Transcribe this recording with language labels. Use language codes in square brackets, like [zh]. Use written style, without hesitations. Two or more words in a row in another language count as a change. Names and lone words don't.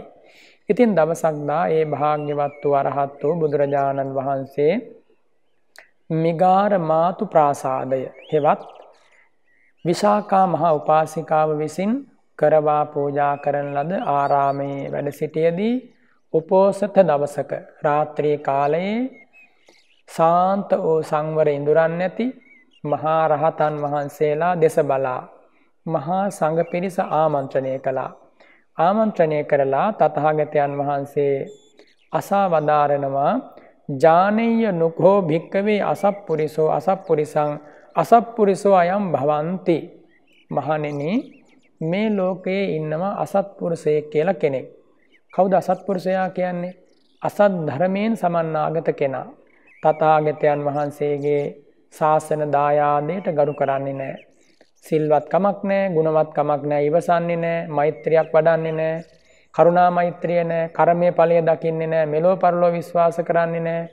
[si] ඉතින් දවසක් දා ඒ භාග්‍යවත් වූ අරහත් වූ බුදුරජාණන් වහන්සේ මිගාර මාතු ප්‍රාසාදය හෙවත් විශාකා මහා උපාසිකාව විසින් කරවා පූජා කරන ලද ආරාමයේ වැඩ සිටියේදී උපෝසත දවසක රාත්‍රී කාලයේ සාන්ත වූ සංවර ඉඳුරන් නැති මහා රහතන් වහන්සේලා දෙස බලා මහා සංඝ පිරිස ආමන්ත්‍රණය කළා. ආමන්ත්‍රණය කරලා තථාගතයන් වහන්සේ අසා වදාරනවා [pi] ජානෙය්‍ය නුකෝ භික්කවේ අසප්පුරිසෝ අසප්පුරිසං අසප්පුරිසෝ අයම් භවಂತಿ. [si] මහණෙනි මේ ලෝකයේ ඉන්නවා අසත්පුරුෂයෙක් කියලා කෙනෙක්. කවුද අසත්පුරුෂයා කියන්නේ? අසත් ධර්මයෙන් සමන්නාගත කෙනා. තථාගතයන් වහන්සේගේ ශාසන දායාදයට ගරු කරන්නේ නැහැ. සිල්වත් කමක් නැහැ, ගුණවත් කමක් නැහැ, ඉවසන්නේ නැහැ, මෛත්‍රියක් වඩන්නේ නැහැ, කරුණා මෛත්‍රිය නැහැ, කර්මයේ ඵලය දකින්නේ නැහැ, මෙලෝ පරලෝ විශ්වාස කරන්නේ නැහැ.